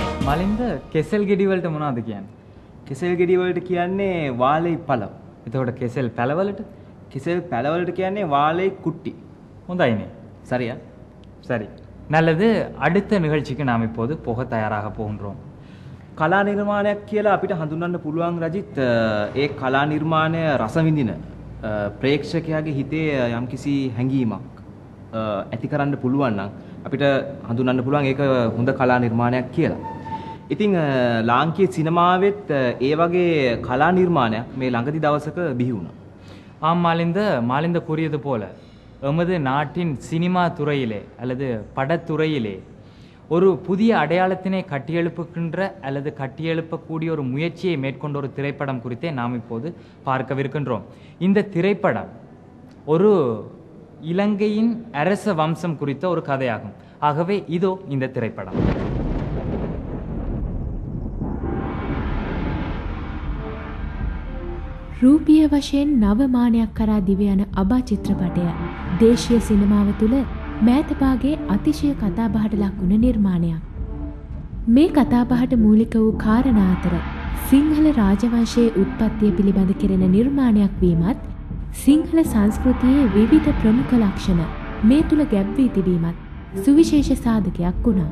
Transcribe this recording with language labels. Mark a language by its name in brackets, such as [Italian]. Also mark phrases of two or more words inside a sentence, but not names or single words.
[Sinhala] මලින්ද කෙසෙල් ගෙඩි වලට මොනවද කියන්නේ? කෙසෙල් ගෙඩි වලට කියන්නේ [Tamil] வாழை பழம். [Sinhala] එතකොට කෙසෙල් පැලවලට? කෙසෙල් පැලවලට කියන්නේ [Tamil] வாழை குட்டி. [Sinhala] හොඳයිනේ. [Tamil] சரியா? சரி. நல்லது. அடுத்த நிகழ்ச்சிக்கு நாம் இப்போது போக தயாராக போகின்றோம். [Sinhala] කලා නිර්මාණයක් කියලා අපිට හඳුන්වන්න පුළුවන් රජිත් ඒ කලා නිර්මාණය රස විඳින ප්‍රේක්ෂකයාගේ හිතේ යම්කිසි හැඟීමක් ඇති කරන්න පුළුවන් නම් අපිට හඳුන්වන්න පුළුවන් ඒක හොඳ කලා නිර්මාණයක් කියලා. ඉතින් ලාංකීය සිනමාවෙත් ඒ වගේ කලා නිර්මාණයක් මේ ළඟදි දවසක බිහි වුණා. [Tamil] ஆம் மாலிந்த கூறியது போல எமது நாட்டின் சினிமா துறையிலே அல்லது படத்துறையிலே ஒரு புதிய அடையாளத்தினை கட்டியெழுப்புகின்ற அல்லது கட்டியெழுப்பக்கூடிய ஒரு முயற்சியை மேற்கொண்ட ஒரு திரைப்படம் குறித்தே நாம் இப்போது பார்க்கவிருக்கின்றோம். இந்த திரைப்படம் ஒரு இலங்கையின் அரச வம்சம் குறித்த ஒரு கதையாகும். ஆகவே இதோ இந்த திரைப்படம். [Sinhala] රූපිය වශයෙන් නවමානයක් කරා දිව යන අබා චිත්‍රපටය දේශීය සිනමාව තුළ මෑතපාගේ අතිශය කතාබහට ලක්වුණ නිර්මාණයක්. මේ කතාබහට මූලික වූ කාරණා අතර සිංහල රාජවංශයේ උත්පත්තිය පිළිබඳ කෙරෙන නිර්මාණයක් වීමත් සිංහල සංස්කෘතියේ විවිධ ප්‍රමුඛ ලක්ෂණ මේ තුළ ගැබ් වී තිබීමත් සුවිශේෂ සාධකයක් වුණා.